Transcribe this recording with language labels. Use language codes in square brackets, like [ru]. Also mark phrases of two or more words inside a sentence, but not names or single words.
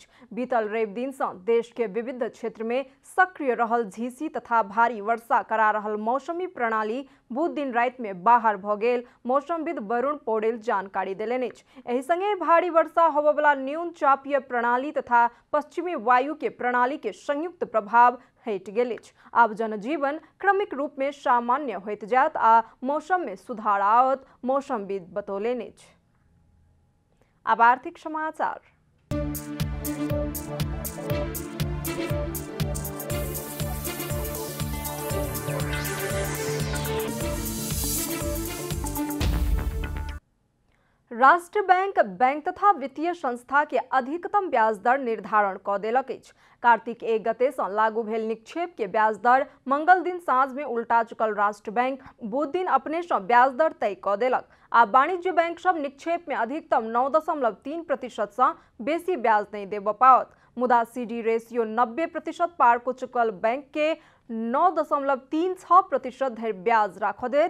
[mai] बीतल रवि दिन से देश के विविध क्षेत्र में सक्रिय रहल झीसी तथा भारी वर्षा करा रहल मौसमी प्रणाली बुध दिन राति में बाहर भ गेल मौसमविद वरुण पौडेल जानकारी देलनि अछि। एहि संगे भारी वर्षा होबय वाला न्यून चापीय प्रणाली तथा पश्चिमी वायु के प्रणाली के संयुक्त प्रभाव हटि गेल अछि। आब जनजीवन क्रमिक रूप में सामान्य होइत जायत आ मौसम में सुधार आवत मौसमविद बतौलनि अछि। अब आर्थिक समाचार। राष्ट्र बैंक तथा वित्तीय संस्था के अधिकतम ब्याज दर निर्धारण क देलक अछि। कार्तिक 1 गते से लागू भेल निक्षेप के ब्याज दर मंगल दिन साँझ में उल्टा चुकल राष्ट्र बैंक बुध दिन अपने से ब्याज दर तय क देलक। आ वाणिज्य बैंक सब निक्षेप में अधिकतम 9.3% से बेसी ब्याज नहीं देब पाओत। मुदा [en] CD ratio [mai] 90% पार को चुकल बैंक के 9.36% धरि ब्याज राख देत।